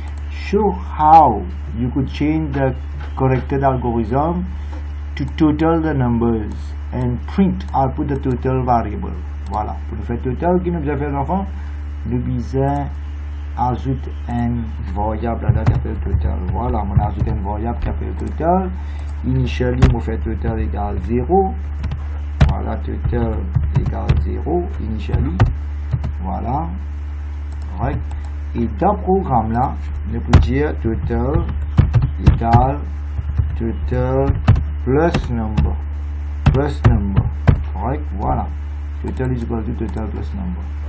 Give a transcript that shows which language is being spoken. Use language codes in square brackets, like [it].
[en] Show how you could change the corrected algorithm to total the numbers and print output the total variable. [fr] Voilà. Pour faire total, qui nous a fait l'enfant, nous besoin ajouter un variable là qui appelle total. Voilà, on ajoute un variable qui appelle total. Initially, on fait total égale 0. Voilà, total égale 0. Initially. Voilà. Right. Et dans le programme là, on peut dire total égale total plus number. Plus number. Right. Voilà. [en] Total is equal to total plus number.